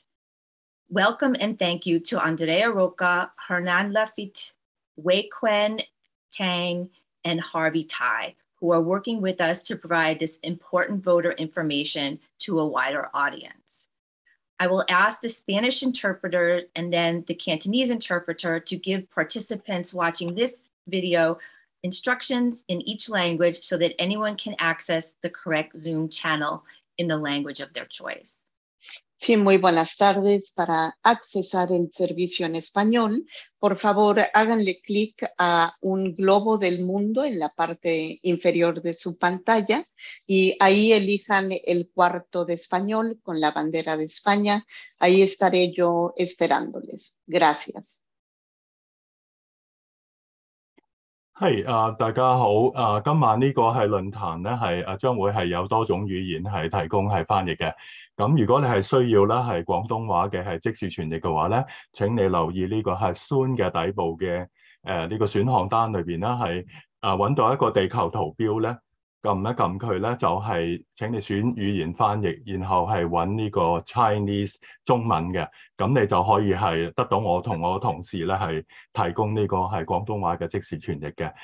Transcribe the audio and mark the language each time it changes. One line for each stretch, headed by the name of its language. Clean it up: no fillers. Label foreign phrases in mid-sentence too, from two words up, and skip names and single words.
English: Welcome and thank you to Andrea Roca, Hernan Lafitte, Wei Quen Tang, and Harvey Tai, who are working with us to provide this important voter information to a wider audience. I will ask the Spanish interpreter and then the Cantonese interpreter to give participants watching this video instructions in each language so that anyone can access the correct Zoom channel in the language of their choice.
Spanish: Sí, muy buenas tardes. Para accesar el servicio en español, por favor, háganle clic a un globo del mundo en la parte inferior de su pantalla y ahí elijan el cuarto de español con la bandera de España. Ahí estaré yo esperándoles. Gracias.
Cantonese: 係大家好，今晚呢個係論壇咧，係將會係有多種語言係提供係翻譯嘅。咁如果你係需要咧係廣東話嘅係即時傳譯嘅話咧，請你留意呢個係 Zoom 嘅底部嘅呢個選項單裏邊啦，係揾到一個地球圖標咧，撳一撳佢咧就係請你選語言翻譯，然後係揾呢個 Chinese 中文嘅，咁你就可以係得到我同我同事咧係提供呢個係廣東話嘅即時傳譯嘅。